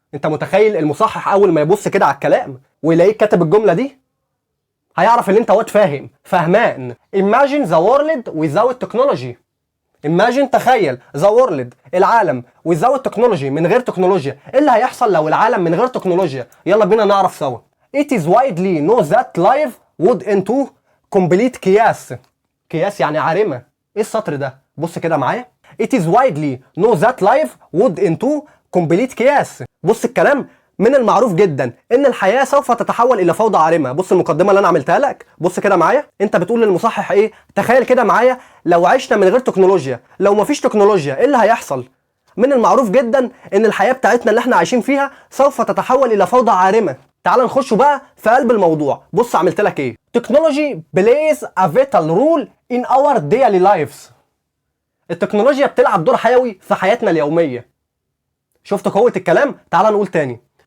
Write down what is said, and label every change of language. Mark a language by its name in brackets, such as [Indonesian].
[Arabic] انت متخيل المصحح اول ما يبص كده على الكلام ويلاقيك كاتب الجمله دي هيعرف ان انت واد فهمان. [English] Imagine the world without technology. Imagine، [Arabic] تخيل، [English] the world، [Arabic] العالم، [English] without technology، [Arabic] من غير تكنولوجيا. ايه اللي هيحصل لو العالم من غير تكنولوجيا؟ يلا بينا نعرف سوا. [English] It is widely known that life would into complete chaos. chaos [Arabic] يعني عارمة. ايه السطر ده؟ بص كده معايا. [English] It is widely known that life would into complete chaos. [Arabic] بص الكلام، من المعروف جدا ان الحياه سوف تتحول الى فوضى عارمه. بص المقدمه اللي انا عملتها لك، بص كده معايا. انت بتقول للمصحح ايه؟ تخيل كده معايا لو عشنا من غير تكنولوجيا، لو مفيش تكنولوجيا ايه اللي هيحصل؟ من المعروف جدا ان الحياه بتاعتنا اللي احنا عايشين فيها سوف تتحول الى فوضى عارمه. تعال نخش بقى في قلب الموضوع. بص عملت لك ايه. [English] Technology plays a vital role in our daily lives. [Arabic] التكنولوجيا بتلعب دور حيوي في حياتنا اليوميه. شفت قوه الكلام؟ تعال نقول تاني.